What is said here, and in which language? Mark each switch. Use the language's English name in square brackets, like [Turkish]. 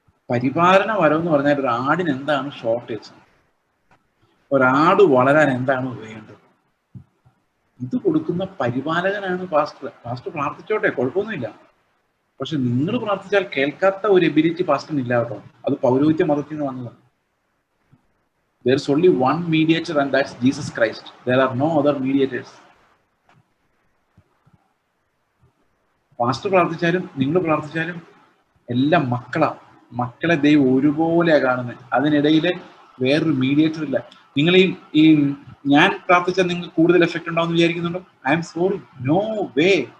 [Malayalam] പരിപാലനപരം എന്ന് പറഞ്ഞാൽ ഒരു ആടിന് എന്താണ് ഷോർട്ടേജ്, ഒരാട് വളരാൻ എന്താണ് വേണ്ടത്, ഇത് കൊടുക്കുന്ന പരിപാലകനാണ് പാസ്റ്റർ. പാസ്റ്റർ പ്രാർത്ഥിച്ചോട്ടെ, കുഴപ്പമൊന്നുമില്ല. പക്ഷെ നിങ്ങൾ പ്രാർത്ഥിച്ചാൽ കേൾക്കാത്ത ഒരു എബിലിറ്റി പാസ്റ്ററിന് ഇല്ല കേട്ടോ. അത് പൗരോഹിത്യ മതത്തിൽ നിന്ന് വന്നതാണ്. [English] There is only one mediator and that's Jesus Christ. There are no other mediators. [Malayalam] Pastor പ്രാർത്ഥിച്ചാലും നിങ്ങൾ പ്രാർത്ഥിച്ചാലും എല്ലാം മക്കളെ ദൈവം ഒരുപോലെയാണ് കാണുന്നത്. അതിനിടയിൽ വേറൊരു മീഡിയേറ്റർ ഇല്ല. നിങ്ങൾ ഈ ഞാൻ പ്രാർത്ഥിച്ചാൽ നിങ്ങൾക്ക് കൂടുതൽ എഫക്ട് ഉണ്ടാവും വിചാരിക്കുന്നുണ്ടോ? [English] I'm sorry, no way.